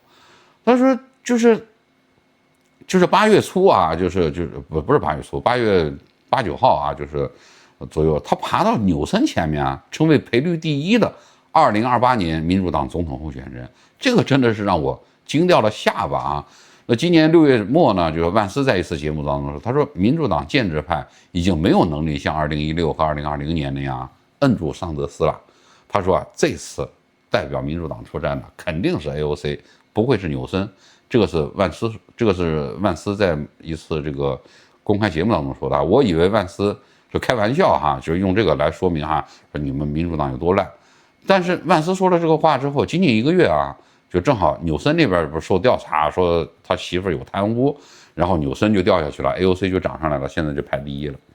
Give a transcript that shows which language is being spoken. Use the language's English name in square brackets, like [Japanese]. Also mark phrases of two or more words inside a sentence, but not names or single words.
[Chinese] 他說就是8月初啊，不是8月初，8月8、9號啊，就是左右，他爬到紐森前面啊，成為賠率第1的2028年民主黨總統候選人，這個真的是讓我驚掉了下巴啊。那今年6月末呢，就是萬斯在一次節目當中說，他說民主黨建制派已經沒有能力像2016和2020年那樣摁住桑德斯了。他說這次代表民主黨出戰的肯定是 AOC，不會是紐森。這個是萬斯在一次這個公開節目當中說的。我以為萬斯就開玩笑哈，就是用這個來說明哈，說你們民主黨有多爛。但是萬斯說了這個話之後，僅僅1個月啊。就正好紐森那邊不是受調查說他媳婦有貪污，然後紐森就掉下去了 ，AOC 就漲上來了，現在就排第1了。